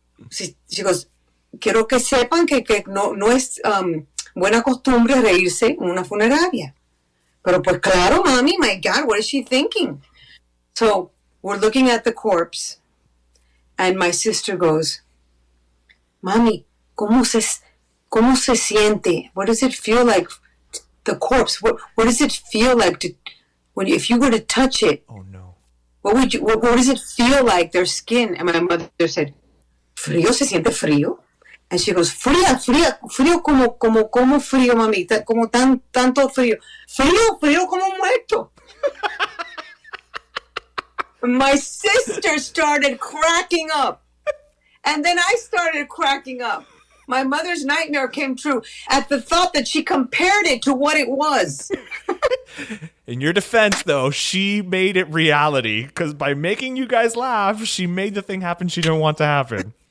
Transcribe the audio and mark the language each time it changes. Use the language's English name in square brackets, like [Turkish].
[Spanish] She goes, "Quiero que sepan que no es buena costumbre reírse en una funeraria." Pero pues claro, mami, [English] my God, what is she thinking? So we're looking at the corpse, and my sister goes, [Spanish] "Mami, ¿cómo se siente? [English] What does it feel like? The corpse. What does it feel like if you were to touch it, Oh no. what does it feel like, their skin? And my mother said, [Spanish] frío, se siente frío? [English] And she goes, [Spanish] frío como frío, mamita, como tanto frío. Frío como muerto. [English] My sister started cracking up. And then I started cracking up. My mother's nightmare came true at the thought that she compared it to what it was. In your defense, though, she made it reality because by making you guys laugh, she made the thing happen she didn't want to happen.